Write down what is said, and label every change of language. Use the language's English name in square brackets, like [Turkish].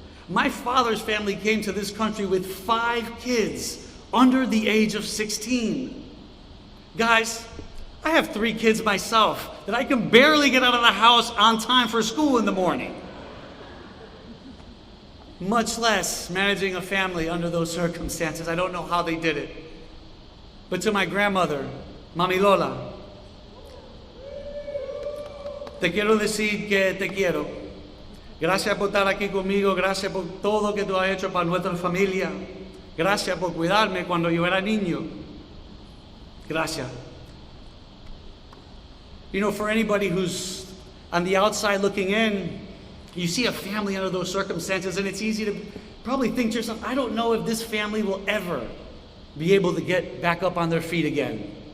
[English] My father's family came to this country with 5 kids under the age of 16. Guys, I have 3 kids myself that I can barely get out of the house on time for school in the morning. Much less managing a family under those circumstances. I don't know how they did it. But to my grandmother, [Spanish] Mami Lola, te quiero decir que te quiero. Gracias por estar aquí conmigo. Gracias por todo que tú has hecho para nuestra familia. Gracias por cuidarme cuando yo era niño. Gracias. [English] You know, for anybody who's on the outside looking in, you see a family under those circumstances, and it's easy to probably think to yourself, I don't know if this family will ever be able to get back up on their feet again.